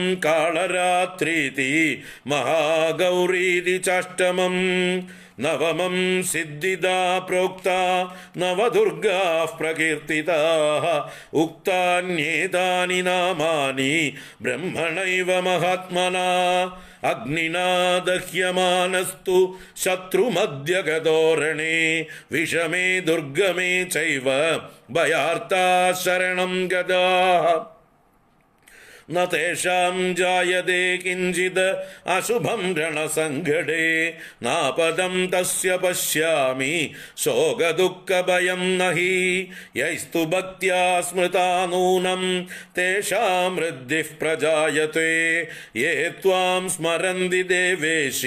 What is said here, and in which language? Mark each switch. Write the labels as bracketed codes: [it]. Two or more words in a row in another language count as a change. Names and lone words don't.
[sa] कालरात्रीति महागौरीति चाष्टमं नवमं सिद्धिदा प्रोक्त नवदुर्गाः प्रकीर्त्तिताः उक्तान्येतानि नामानि ब्रह्मणैव महात्मना अग्निना दह्यमानस्तु शत्रुमद्यगतोरणे विषमे दुर्गमे चैव भयार्त्ता शरणं गताः. न तेषां जायते किञ्चित् अशुभं रणसङ्कटे नापदं तस्य पश्यामि शोकदुःखभयं न हि यैस्तु भक्त्या स्मृता नूनं तेषां वृद्धिः प्रजायते ये त्वां स्मरन्ति देवेशि